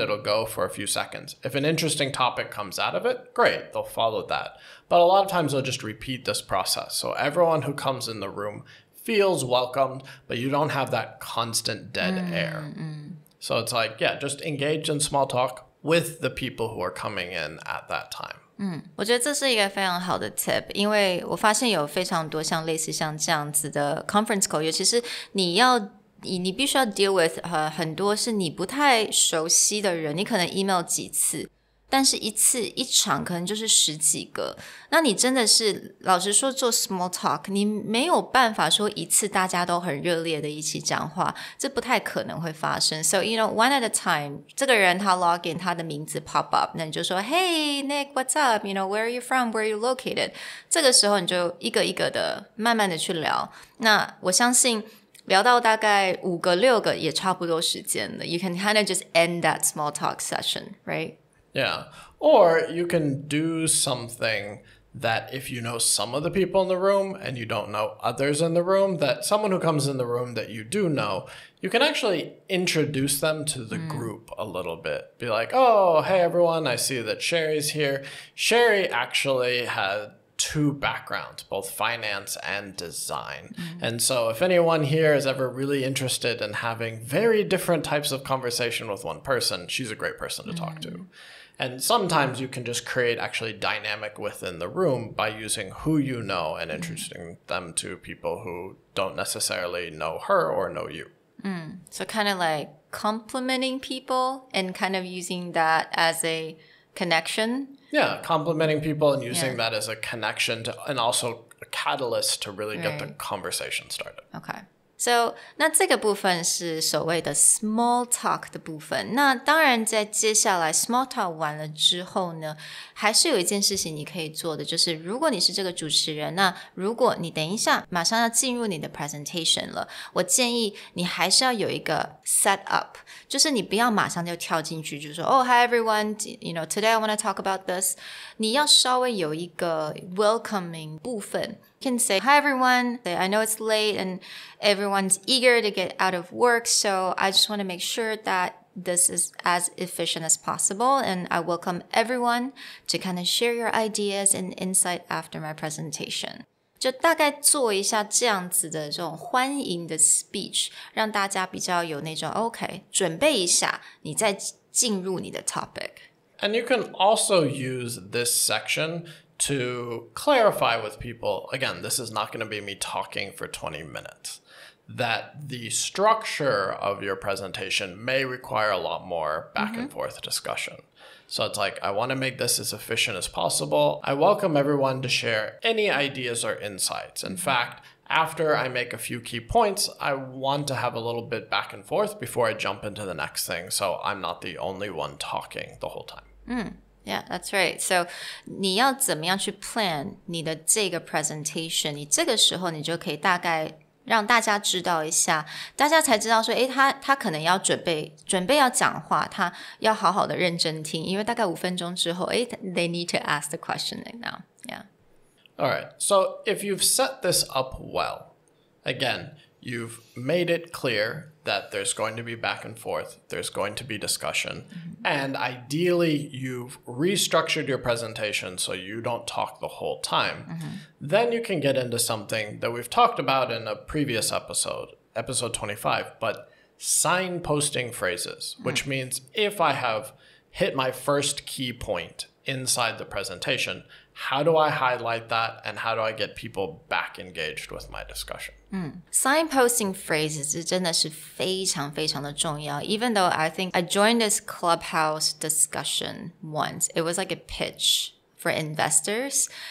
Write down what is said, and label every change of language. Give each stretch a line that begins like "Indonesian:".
English: It'll go for a few seconds. If an interesting topic comes out of it, great, they'll follow that. But a lot of times they'll just repeat this process. So everyone who comes in the room feels welcomed, but you don't have that constant dead air. So it's like, just engage in small talk with the people who are coming in at that time.
Chinese: 我觉得这是一个非常好的 tip， 因为我发现有非常多类似像这样子的 conference call， 尤其是你必须要
English: deal with
Chinese: 很多是你不太熟悉的人，你可能 email 几次，但是一场可能就是10几个，那你真的是老实说做 small talk， 你没有办法说一次大家都很热烈的一起讲话，这不太可能会发生。
English: So one at a time，
Chinese: 这个人他
English: log in，
Chinese: 他的名字
English: pop up，
Chinese: 那你就说
English: Hey Nick, what's up? Where are you from? Where are you located?
Chinese: 这个时候你就一个一个的慢慢的去聊，那我相信聊到大概5个6个也差不多时间了。
English: You can kind of just end that small talk session, right? Yeah. Or you can do something that if you know some of the people in the room and you don't know others in the room, that someone who comes in the room that you do know, you can actually introduce them to the group a little bit. Be like, oh, hey, everyone, I see that Sherry's here. Sherry actually had 2 backgrounds, both finance and design. And so if anyone here is ever really interested in having very different types of conversation with one person, she's a great person to talk to. And sometimes you can just create actually dynamic within the room by using who you know and introducing them to people who don't necessarily know her or know you. So kind of like complimenting people and kind of using that as a connection. Yeah, complimenting people and using that as a connection to, and also a catalyst to really get the conversation started. Okay.
Chinese: So, 那这个部分是所谓的 small talk 的部分。那当然在接下来 small talk 完了之后呢，还是有一件事情你可以做的，就是如果你是这个主持人，那如果你等一下马上要进入你的 presentation 了，我建议你还是要有一个 set up， 就是你不要马上就跳进去，就是说
English: Oh, hi everyone, you know, today I want to talk about this.
Chinese: 你要稍微有一个 welcoming 部分。
English: You can say, hi everyone, I know it's late and everyone's eager to get out of work, so I just want to make sure that this is as efficient as possible, and I welcome everyone to kind of share your ideas and insight after my presentation.
Chinese: 就大概做一下这样子的这种欢迎的 speech， 让大家比较有那种 OK， 准备一下，你再进入你的 topic。And
English: you can also use this section to clarify with people, again, this is not going to be me talking for 20 minutes, that the structure of your presentation may require a lot more back and forth discussion. So it's like, I want to make this as efficient as possible. I welcome everyone to share any ideas or insights. In fact, after I make a few key points, I want to have a little bit back and forth before I jump into the next thing, so I'm not the only one talking the whole time.Yeah, that's right.
Chinese: So 你要怎么样去 plan 你的这个 presentation， 你这个时候你就可以大概让大家知道一下，大家才知道说他可能要准备要讲话，他要好好的认真听，因为大概5分钟之后
English: they need to ask the question now. Yeah. All right. So if you've set this up well, again, you've made it clear that there's going to be back and forth, there's going to be discussion, and ideally you've restructured your presentation so you don't talk the whole time. Then you can get into something that we've talked about in a previous episode 25, but signposting phrases, which means if I have hit my first key point inside the presentation, how do I highlight that and how do I get people back engaged with my discussion?
Chinese: Signposting phrases 真的是非常非常的重要。
English: Even though I think I joined this clubhouse discussion once, it was like a pitch for investors.